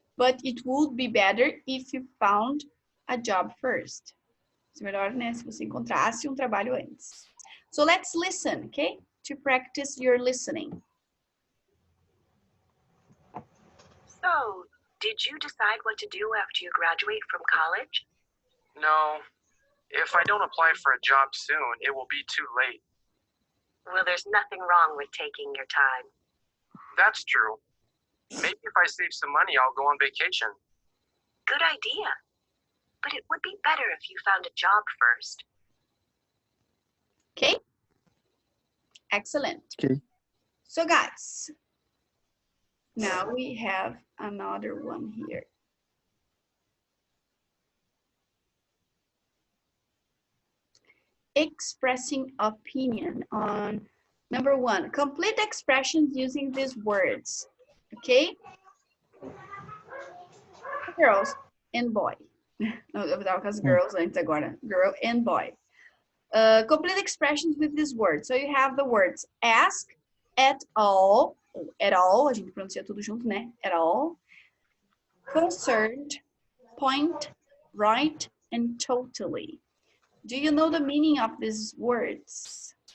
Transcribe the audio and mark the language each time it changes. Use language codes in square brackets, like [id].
[en] But it would be better if you found a job first. [pt] É melhor, né, se você encontrasse um trabalho antes. [en] So let's listen, okay? To practice your listening. So, did you decide what to do after you graduate from college? No. If I don't apply for a job soon, it will be too late. Well, there's nothing wrong with taking your time. That's true. Maybe if I save some money, I'll go on vacation. Good idea. But it would be better if you found a job first. Okay? Excellent. Okay. So guys, now we have another one here. Expressing opinion on number 1. Complete expressions using these words. Okay? Girls and boy. [pt] No, eu tava com as girls antes agora. [en] Girl and boy. Complete expressions with this word. So you have the words ask, at all, [pt] a gente pronuncia tudo junto, né? [en] At all. Concerned, point, right, and totally. Do you know the meaning of these words?